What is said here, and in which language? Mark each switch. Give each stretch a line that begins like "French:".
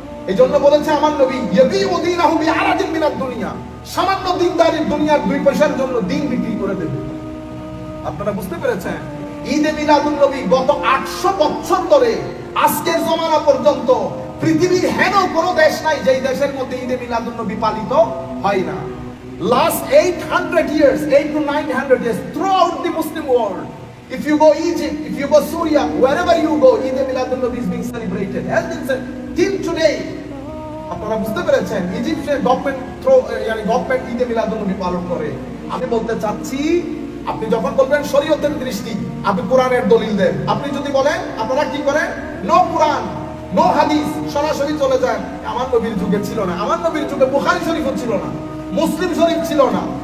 Bangla: এই জন্য বলেছে আমার নবী
Arabic: ইয়াবিউ দীনাহু বিআরাদিন মিনাদ দুনিয়া,
Bangla: সামান্য দিনদারি দুনিয়ার 2 পয়সার জন্য দিন বিক্রি করে দেবে। আপনারা বুঝতে পেরেছেন? ঈদে মিলাদুন নবী গত 800 বছর ধরে আজকের জমানা পর্যন্ত পৃথিবীর হেন কোনো দেশ নাই যেই দেশের মধ্যে ঈদে মিলাদুন নবী পালিত হয় না।
English: Last 800 years, 8 to 900 years, throughout the Muslim world, if you go Egypt, if you go Syria, wherever you go, Eid al-Milad is being celebrated. Has been said till today.
Bangla: আপনারা বুঝতে পেরেছেন? ইজিপ্টের গভর্নমেন্ট ঈদ মিলাদ নবী পালন করে। আমি বলতে চাচ্ছি, আপনি যখন বলবেন শরীয়তের দৃষ্টি, আপনি কোরআনের দলিল দেন। আপনি যদি বলেন আপনারা কি করেন,
English: no কোরআন no হাদিস,
Bangla: সরাসরি চলে যান। আমার নবীর যুগে ছিল না। আমার নবীর যুগে বুখারী শরীফও ছিল না, মুসলিম শরীফ ছিল না।